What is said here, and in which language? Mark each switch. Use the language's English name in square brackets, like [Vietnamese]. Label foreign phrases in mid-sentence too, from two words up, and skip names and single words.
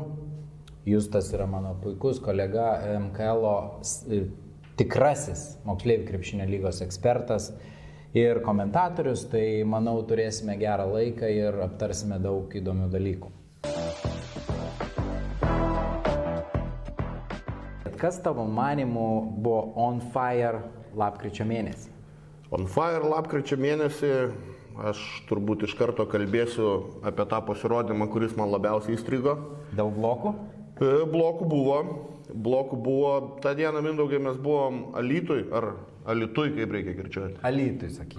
[Lithuanian] Justas yra mano puikus kolega, MKL-o tikrasis moksleivių krepšinio lygos ekspertas ir komentatorius, tai manau turėsime gerą laiką ir aptarsime daug įdomių dalykų. Kas tavo manimu buvo [English] on fire [Lithuanian] lapkričio mėnesį? [English] On fire [Lithuanian] lapkričio mėnesį aš turbūt iš karto kalbėsiu apie tą pasirodymą, kuris man labiausiai įstrigo. Daug blokų? Blokų buvo, tą dieną Mindaugai mes buvom Alytui, ar Alytui, kaip reikia kirčiuoti? Alytui, sakyti.